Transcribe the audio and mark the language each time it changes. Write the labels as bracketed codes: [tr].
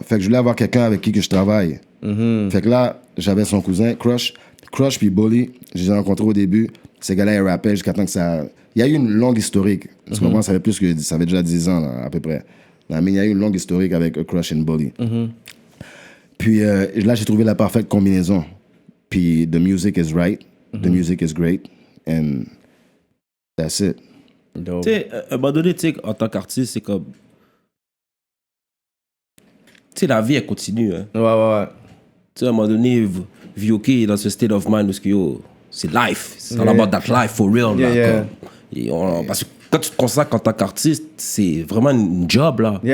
[fr] Fait que je voulais avoir quelqu'un avec qui que je travaille. Fait que là, j'avais son cousin, Crush puis Bully. Je les ai rencontrés au début. Ces gars-là, ils rappaient jusqu'à temps que ça... Il y a eu une longue historique. Tu comprends? Ça fait déjà 10 ans, là, à peu près. Mais il y a eu une longue historique avec Crush and Bully. Puis là, j'ai trouvé la parfaite combinaison. [en] Puis the music is right, the music is great, and that's it. [fr] Tu sais, à un moment donné, tu sais, en tant qu'artiste, c'est comme... Tu sais, la vie, elle continue. Hein. Ouais. Tu sais, à un moment donné, VOK est dans ce [en] state of mind [fr] où yo, c'est life. C'est [en] all about that life, for real. [fr] Là, parce que quand tu te consacres en tant qu'artiste, c'est vraiment une job, là.